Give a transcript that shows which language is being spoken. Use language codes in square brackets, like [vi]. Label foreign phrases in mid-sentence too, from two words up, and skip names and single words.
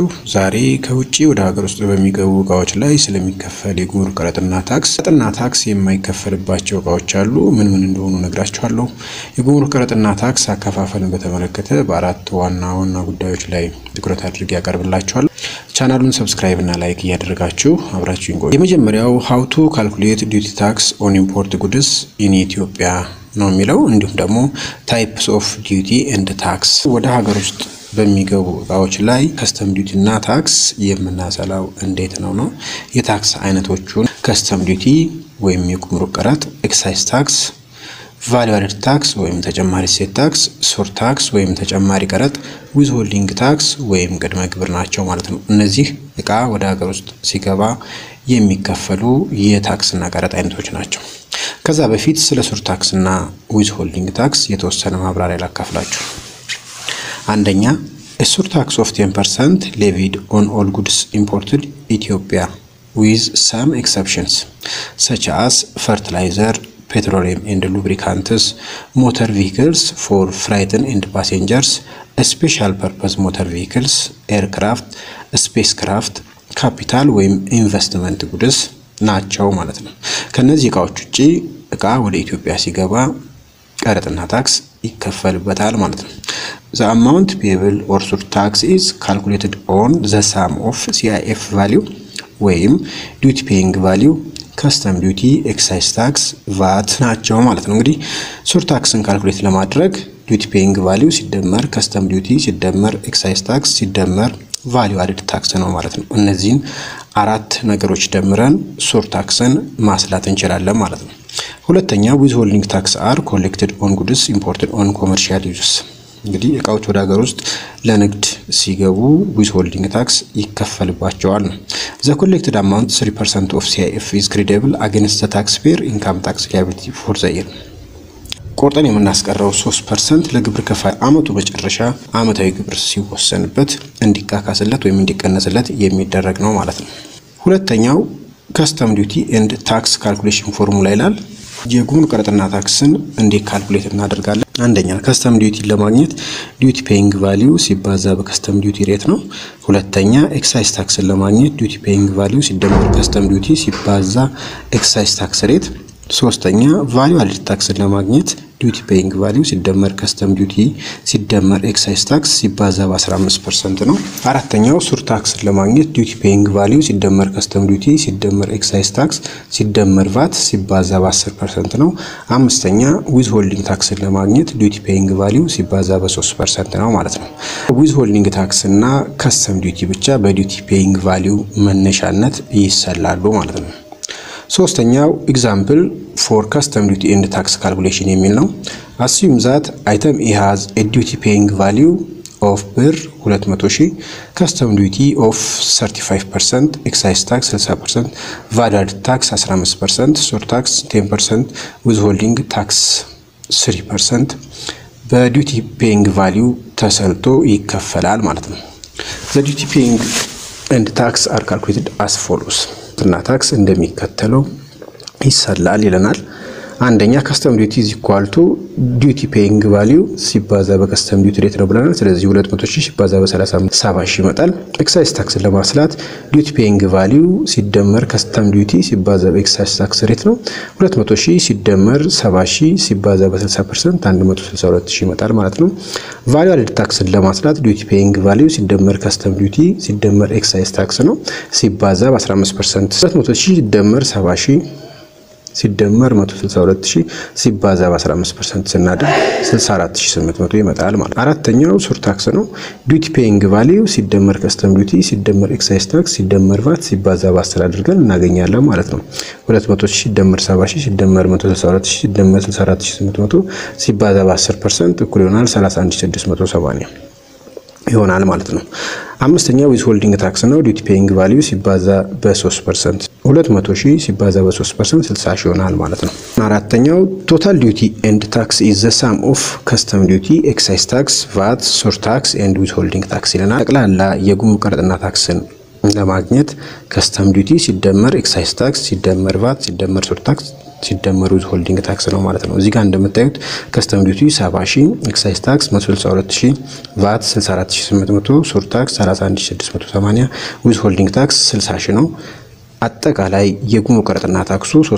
[am] ዛሬ ከውጪ ወደ ሀገር ውስጥ በሚገቡ እቃዎች ላይ ስለሚከፈል የጉምሩክ ቀረጥና ታክስ የማይከፈልባቸው እቃዎች አሉ። ምን እንደሆኑ ነግራችኋለሁ። የጉምሩክ ቀረጥና ታክስ አከፋፈልን በተመለከተ በአራት ዋና ጉዳዮች ላይ ትኩረት አድርጌ ያቀርብላችኋለሁ። ቻናሉን ሰብስክራይብ እና ላይክ እያደረጋችሁ አብራችሁን ቆዩ። የመጀመሪያው [en] how to calculate duty tax on import goods in Ethiopia [am] ነው የሚለው። እንዲሁም ደግሞ types [en] of duty and tax [am] ወደ ሀገር ውስጥ በሚገቡ እቃዎች ላይ [en] custom duty [am] እና tax የምናሰላው እንዴት ነው የታክስ አይነቶቹን [en] custom duty [am] ወይም የጉምሩክ ቀረጥ፣ [en] excise tax፣ value added tax [am] ወይም ተጨማሪ እሴት tax፣ [en] sort tax [am] ወይም ተጨማሪ ቀረጥ፣ [en] withholding tax [am] ወይም ቅድመ ግብር ናቸው ማለት ነው። እነዚህ እቃ ወደ ሀገር ውስጥ ሲገባ የሚከፈሉ የታክስ እና ቀረጥ አይነቶች ናቸው። ከዛ በፊት ስለ [en] sur tax [am] እና [en] withholding tax [am] የተወሰነ ማብራሪያ ላካፍላችሁ። [en] አንደኛ sur tax of 10% levied on all goods imported Ethiopia with some exceptions such as fertilizer, petroleum and lubricants, motor vehicles for freight and passengers, special purpose motor vehicles, aircraft, spacecraft, capital ወይም investment goods [am] ናቸው ማለት ነው። ከነዚህ እቃዎች ውጪ እቃ ወደ ኢትዮጵያ ሲገባ ቀረጥና ታክስ ይከፈልበታል ማለት ነው። [en] The amount payable or sur tax is calculated on the sum of CIF value ወይም duty paying value, custom duty, excise tax, VAT [am] ናቸው ማለት ነው። እንግዲህ [en] sur taxን [am] ካልኩሌት ለማድረግ [en] duty paying value ሲደመር custom duty ሲደመር excise tax ሲደመር value added tax [am] ነው ማለት ነው። እነዚህን አራት ነገሮች ደምረን ሱር ታክስን ማስላት እንችላለን ማለት ነው። ሁለተኛ [en] withholding tax are collected on goods imported on commercial uses። [am] እንግዲህ እቃዎች ወደ ሀገር ውስጥ ለንግድ ሲገቡ [en] withholding tax [am] ይከፈልባቸዋል ነው። [en] The collected amount 3% of CIF is credible against the taxpayer income tax liability for the year። [am] ቆርጠን የምናስቀረው 3% ለግብር ከፋይ አመቱ መጨረሻ አመታዊ ግብር ሲወሰንበት እንዲካካስለት ወይም እንዲቀነስለት የሚደረግ ነው ማለት ነው። ሁለተኛው [en] custom duty and tax calculation [am] ፎርሙላ ይላል። የጉምሩክ ቀረጥና ታክስን እንዴት ካልኩሌት እናደርጋለን? አንደኛ [en] custom duty [am] ለማግኘት [en] duty paying value [am] ሲባዛ በ [en] custom duty [am] ሬት ነው። ሁለተኛ excise taxን ለማግኘት [en] duty paying value [am] ሲደመር custom duty ሲባዛ [en] excise tax [am] ሬት። ሶስተኛ [en] value added tax [am] ን ለማግኘት [en] duty paying value [am] ሲደመር [en] custom duty [am] ሲደመር [en] excise tax [am] ሲባዛ በ15% ነው። አራተኛው [en] sur tax [am] ን ለማግኘት [en] duty paying value [am] ሲደመር [en] custom duty [am] ሲደመር [en] excise tax [am] ሲደመር VAT ሲባዛ በ10% ነው። አምስተኛ [en] withholding tax [am] ን ለማግኘት [en] duty paying value [am] ሲባዛ በ3% ነው ማለት ነው። [en] withholding tax [am] እና [en] custom duty [am] ብቻ በ [en] duty paying value [am] መነሻነት ይሰላሉ ማለት ነው። [en] ሶስተኛው example for custom duty and tax calculation [am] የሚል ነው። [en] assume that item A has a duty paying value of ብር 200,000, custom duty of 35%, excise tax 60%, value added tax 15%, sur tax 10%, withholding tax [am] 3% [en] duty paying value [am] ተሰልቶ ይከፈላል ማለት ነው። [en] the duty paying and tax are calculated as follows [am] እና ታክስ እንደሚከተለው ይሰላል ይለናል። አንደኛ [en] custom duty is equal to duty paying value [am] ሲባዛ በ [en] custom duty rate [am] ነው ብለናል። ስለዚህ 200,000 ሲባዛ በ35 70,000 ይመጣል። [en] excise tax [am] ለማስላት [en] duty paying value [am] ሲደመር [en] custom duty [am] ሲባዛ በ [en] excise tax rate [am] ነው። 200,000 ሲደመር 70,000 ሲባዛ በ60% 162,000 ይመጣል ማለት ነው። [en] value added tax [am] ለማስላት [en] duty paying value [am] ሲደመር [en] custom duty [am] ሲደመር [en] excise tax [am] ነው ሲባዛ በ15% 200,000 ሲደመር 70,000 ሲደመር 162,000 ሲባዛ በ15% ስናደርግ 64,800 ይመጣል ማለት ነው። አራተኛው [en] sur tax [am] ነው። [en] duty paying [am] value ሲደመር [en] custom duty [am] ሲደመር [en] excise tax [am] ሲደመር VAT ሲባዛ በ10 አድርገን እናገኛለን ማለት ነው። 200,000 ሲደመር 70,000 ሲደመር 162,000 ሲደመር 64,800 ሲባዛ በ10% እኩል ይሆናል 31,670 ይሆናል ማለት ነው። አምስተኛው withholding tax ነው። [en] duty paying value [am] ሲባዛ በ3% 200,000 ሲባዛ በ3% 60,000 ይሆናል ማለት ነው። አራተኛው [en] total duty and tax is the sum of custom duty, excise tax, VAT, sur tax and withholding tax [am] ይለናል። ጠቅላላ የጉምሩክ ቀረጥና ታክስን ለማግኘት [en] custom duty [am] ሲደመር [en] excise tax [am] ሲደመር VAT ሲደመር [en] sur tax [am] ሲደመሩ [en] holding tax [am] ነው ማለት ነው። እዚህ ጋር እንደምታዩት [en] custom duty [am] 70000፣ [en] excise tax [am] 162000፣ ቫት 64800፣ [en] sur tax [am] 31680፣ [en] withholding tax [am] 60000 ነው። አጠቃላይ የጉምሩክ ቀረጥና ታክሱ